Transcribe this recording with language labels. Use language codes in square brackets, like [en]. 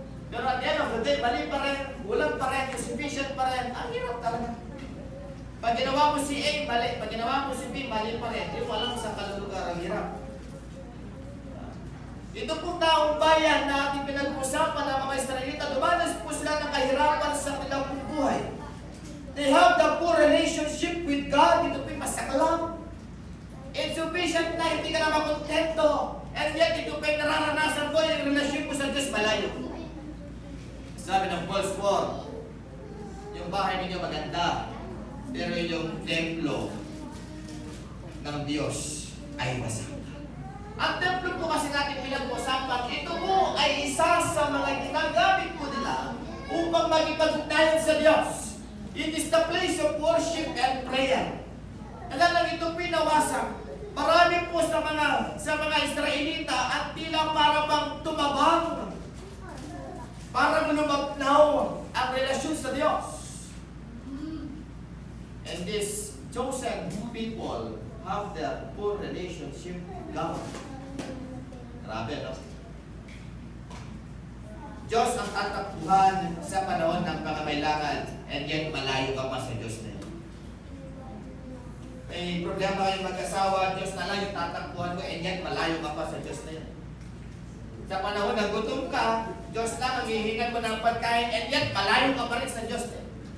[tl] Pero [en] at the end of the day, [tl] mali pa rin, kulang pa rin, insufficient pa rin. Ang hirap talaga. Pag ginawa mo si A, mali. Pag ginawa mo si B, mali pa rin. Hindi mo alam sa kalulugar ang hirap. Ito pong taong bayan na ating pinag-uusapan ng mga Israelita, dumanas po sila ng kahirapan sa kanilang buhay. [en] They have the poor relationship with God. [tl] Ito po yung masaklam. Insufficient na, hindi ka na makontento. And yet, ito pa yung nararanasan mo yung relasyon mo sa Diyos malayo. Sabi ng verse 4, yung bahay ninyo maganda, pero yung templo ng Diyos ay wasak. Ang templo po kasi natin pinag-usapan, ito po ay isa sa mga ginagamit po nila upang magipag-ugnayan sa Diyos. [en] It is the place of worship and prayer. [tl] Alam lang ito pinawasak. Marami po sa mga Israelita at tila para bang tumabang, para lumabnaw ang relasyon sa Diyos. [en] And these chosen people have their poor relationship with God. [tl] Grabe, no? Diyos ang tatakbuhan sa panahon ng pangangailangan, and yet malayo ka pa sa Diyos na yun. may problema kayong mag-asawa, Diyos na lang yung tatakbuhan ko, and yet malayo ka pa sa Diyos na yun. Sa panahon na gutom ka, Diyos na maghihingan mo ng pagkain, and yet malayo ka pa rin sa Diyos na yun.